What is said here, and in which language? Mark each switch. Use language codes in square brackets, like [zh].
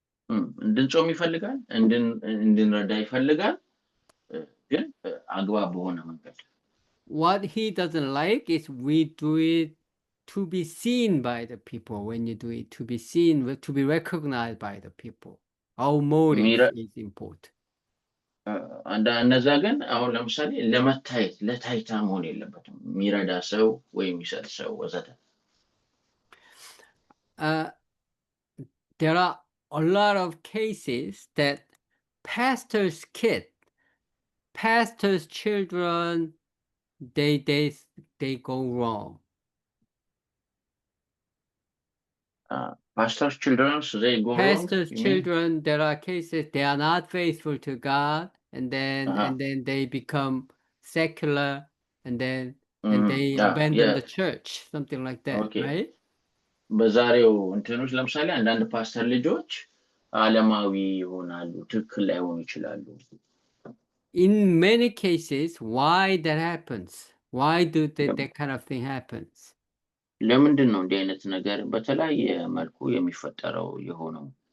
[am] እንድንጾም ይፈልጋል፣ እንድንረዳ ይፈልጋል፣ ግን አግባብ በሆነ መንገድ። [en] What he doesn't like is we do it to be seen by the people. When you do it to be seen, to be recognized by the people. Our motive is important. [am] እነዛ ግን አሁን ለምሳሌ ለመታየት ለታይታ መሆን የለበትም። የሚረዳ ሰው ወይም የሚሰጥ ሰው ወዘተ። [en] There are a lot of cases that pastors' kids, pastors' children, they go wrong. Pastors' children, they go wrong. Pastors' children, there are cases they are not faithful to God, and then they become secular, and they abandon the church, something like that, okay. Right? [am] በዛሬው እንትኖች ለምሳሌ አንዳንድ ፓስተር ልጆች ዓለማዊ ይሆናሉ፣ ትክክል ላይሆኑ ይችላሉ። [en] In many cases, why that happens? Why do that kind of thing happens? [am] ለምንድን ነው እንዲህ አይነት ነገር በተለያየ መልኩ የሚፈጠረው የሆነው?